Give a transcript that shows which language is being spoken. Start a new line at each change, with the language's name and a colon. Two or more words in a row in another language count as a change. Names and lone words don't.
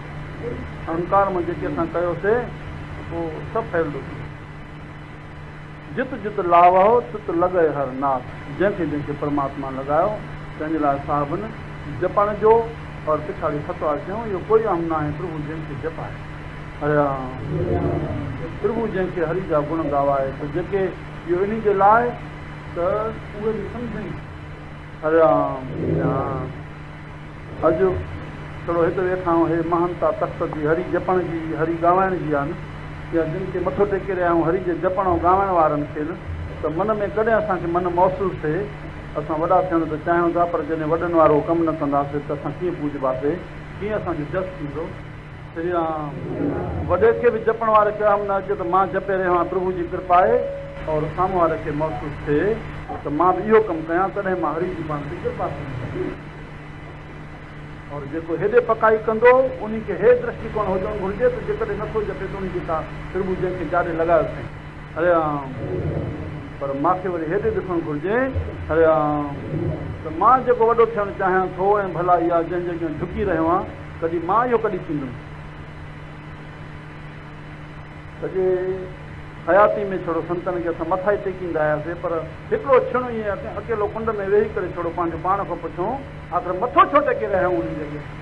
Sindhi: अहंकार में जेके असां कयोसीं पोइ सभु फैलंदो थी।
Punjabi: जित जित लावो तित लॻे हर नाथ।
Sindhi: जंहिंखे जंहिंखे परमात्मा लॻायो तंहिंजे लाइ साहिबनि जपण जो और पिछाड़ी फतवा चयूं, इहो कोई अहम न आहे। प्रभु जंहिंखे जपाए, हरे राम। प्रभु जंहिंखे हरि जा गुण गावाए, त जेके इहो इन जे लाइ त उहे बि सम्झनि। हरे राम। अॼु थोरो हिते वेठा आहियूं, हे महानता तख़्त जी हरि जपण जी, हरि गावाइण जी आहे न, या जिन खे मथो टेके रहिया आहियूं हरि जे जपण ऐं गावाइण वारनि खे न, त मन में कॾहिं असांखे मन महसूसु थिए असां वॾा थियण त चाहियूं था, पर जॾहिं वॾनि वारो कमु न कंदासीं त असां कीअं पूजबासीं, कीअं असांजो जस थींदो। श्री राम। वॾे खे बि जपण वारे खे हम न अचे त मां जपे रहियो आहियां, प्रभु जी कृपा आहे, और साम्हूं वारे खे महसूसु थिए त मां बि इहो कमु कयां, तॾहिं मां हरि जी पाण ते कृपा कंदुसि। और जेको हेॾे पकाई कंदो उन खे हे दृष्टिकोण हुजणु घुरिजे त जेकॾहिं नथो जपे त उन खे तव्हां प्रभु जंहिंखे जाॾे लॻायोसीं, हरे राम। पर मूंखे वरी हेॾे ॾिसणु घुरिजे, हरे राम, त मां जेको वॾो थियणु चाहियां थो ऐं भला इहा जंहिं जॻह झुकी रहियो आहियां, कॾहिं मां इहो कॾहिं थींदुमि। सॼे हयाती में छड़ो संतनि खे असां मथा ई टेकींदा आयासीं, पर हिकिड़ो क्षण ईअं अकेलो कुंड में वेही करे छड़ो पंहिंजो पाण खां पुछूं, आख़िर मथो छो टेके रहिया आहियूं उन जॻह।